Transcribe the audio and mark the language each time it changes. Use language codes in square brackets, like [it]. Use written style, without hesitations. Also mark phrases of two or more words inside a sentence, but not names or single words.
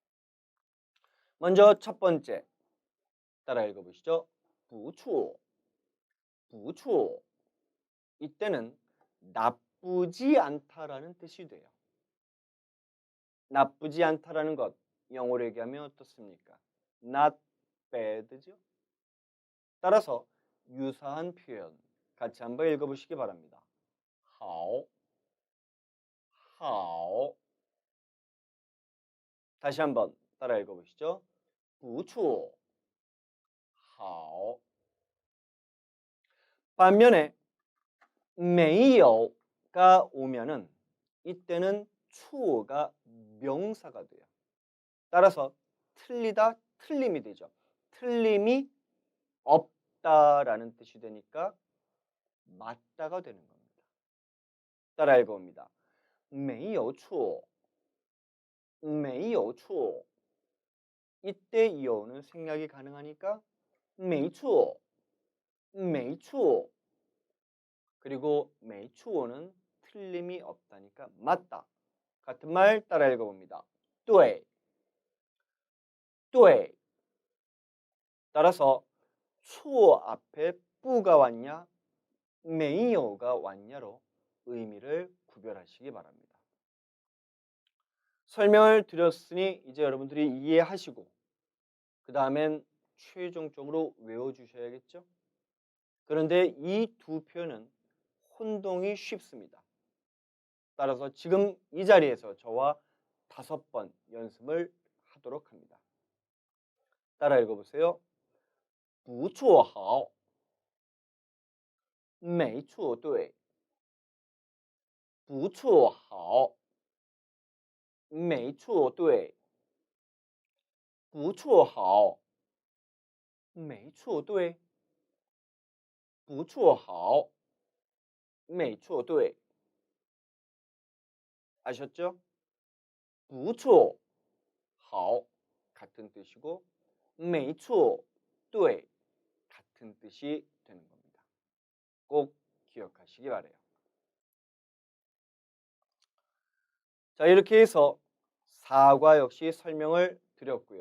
[ko] 먼저 첫 번째 따라 읽어보시죠. [zh] 不错, 不错. [ko] 이때는 나쁘지 않다라는 뜻이 돼요. 나쁘지 않다라는 것 영어로 얘기하면 어떻습니까? [en] Not bad죠. [ko] 따라서 유사한 표현 같이 한번 읽어보시기 바랍니다. [zh] 好, 好. [ko] 다시 한번 따라 읽어보시죠. [zh] 不错, 好. [ko] 반면에 没有 가 오면은 이때는 추가 명사가 돼요. 따라서 틀리다, 틀림이 되죠. 틀림이 없다라는 뜻이 되니까 맞다가 되는 겁니다. 따라 읽어봅니다. [zh] 没有错,没有错. [ko] 이때 이어오는 생략이 가능하니까 [zh] 没错, 没错. [ko] 그리고 没错는 틀림이 없다니까 맞다. 같은 말 따라 읽어봅니다. [zh] 对, 对. [ko] 따라서 错 앞에 뿌가 왔냐, 没有 가 왔냐로 의미를 구별하시기 바랍니다. 설명을 드렸으니 이제 여러분들이 이해하시고 그 다음엔 최종적으로 외워주셔야겠죠? 그런데 이 두 표현은 혼동이 쉽습니다. 따라서 지금 이 자리에서 저와 5번 연습을 하도록 합니다. 따라 읽어보세요. [zh] 不错好,没错对,不错好,没错对,不错好,没错对,不错好,没错对. [ko] 아셨죠? [zh] 不错, 好 [ko] 같은 뜻이고 [zh] 没错, 对 [ko] 같은 뜻이 되는 겁니다. 꼭 기억하시기 바라요. 자, 이렇게 해서 사과 역시 설명을 드렸고요.